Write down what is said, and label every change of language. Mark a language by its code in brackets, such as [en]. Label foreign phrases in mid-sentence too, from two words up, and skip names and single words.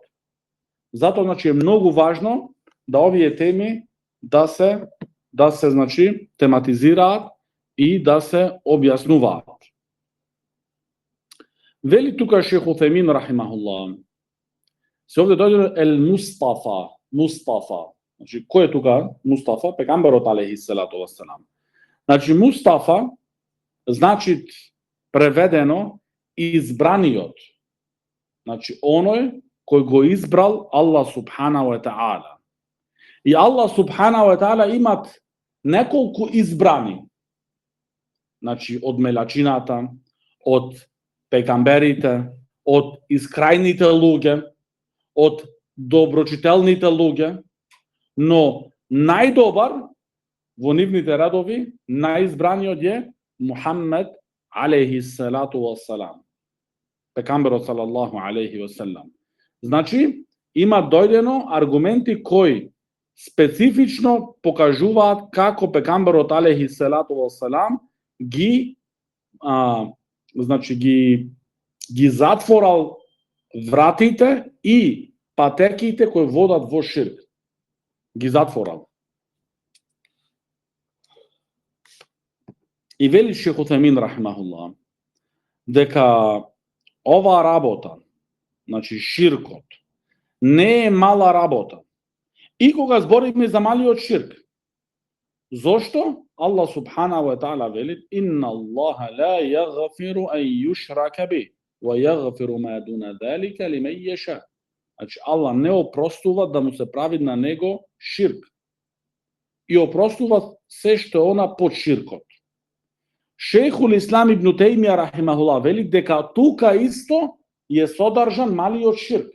[mk] Затоа, значи, е многу важно да овие теми да се значи тематизираат и да се објаснуваат. Вели тука шейх Утемин рахимахуллах, се овде дојде ел Мустафа. Значи, кој е тука Мустафа? Пегамберот [ar] عليه الصلاة والسلام. [mk] Значи, Мустафа значи преведено избраниот. Значи, оној кој го избрал Аллах [ar] سبحانه وتعالى. [mk] И Аллах [ar] سبحانه وتعالى [mk] имат неколку избрани. Значи, од мелачината, од пегамберите, од искрајните луѓе, од доброчителните луѓе, но најдобар во нивните редови, најизбраниот е Мухаммед [ar] عليه الصلاة والسلام. [mk] Пегамберот [ar] صلى الله عليه وسلم. [mk] Значи, има дојдено аргументи кои специфично покажуваат како пегамберот [ar] عليه الصلاة والسلام [mk] ги затворал вратите и патеките кои водат во ширк. Ги затворал. И вели шейх Утемин рахимахуллах дека оваа работа, значи ширкот, не е мала работа. И кога збориме за малиот ширк, зошто? [ar] الله سبحانه وتعالى вели: "إن الله لا يغفر أن يشرك به ويغفر ما دون ذلك لمن يشاء." [mk] Значи, Аллах не опростува да му се прави на него ширк. И опростува се што е она под ширкот. Шейхул Ислам ибн Теймија рахимахуллах вели дека тука исто е содржан малиот ширк.